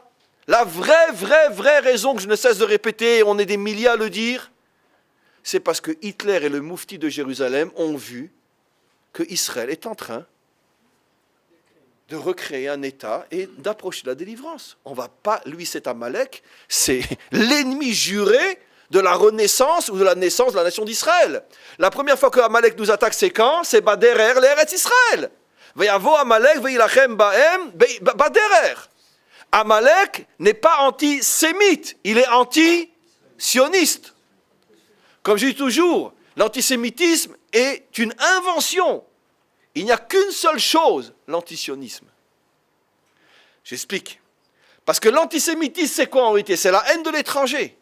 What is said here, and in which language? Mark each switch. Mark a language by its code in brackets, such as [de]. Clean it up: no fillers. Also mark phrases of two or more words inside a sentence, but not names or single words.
[fr] La vraie raison que je ne cesse de répéter, et on est des milliers à le dire, c'est parce que Hitler et le moufti de Jérusalem ont vu que Israël est en train de recréer un État et d'approcher la délivrance. On va pas, lui c'est Amalek, c'est l'ennemi juré de la renaissance ou de la naissance de la nation d'Israël. La première fois que Amalek nous attaque, c'est quand? C'est Baderer, l'Eretz Israël. [he] ויבא עמלק, וילחם בהם, ברפידים. [fr] Amalek n'est pas antisémite, il est anti-sioniste. Comme je dis toujours, l'antisémitisme est une invention. Il n'y a qu'une seule chose, l'antisionisme. J'explique. Parce que l'antisémitisme, c'est quoi en réalité? C'est la haine de l'étranger.